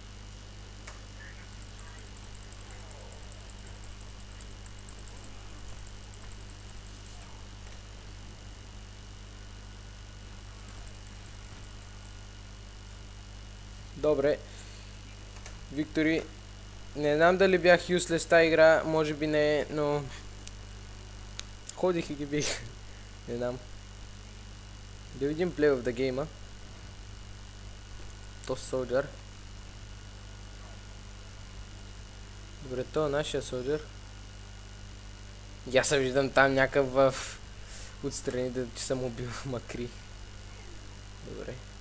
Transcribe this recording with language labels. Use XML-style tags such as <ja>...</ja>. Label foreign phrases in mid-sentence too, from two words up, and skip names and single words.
<bg>Добре. Виктори, не знам дали бях юслес тази игра, може би не е, но ходих и ги бих. Не знам. Да видим</bg> <en>play of the game-а.</en> <bg>То Soldier. Добре, то е нашия Soldier. И аз се виждам там някакъв в отстраните, че съм убил макри. Добре.</bg>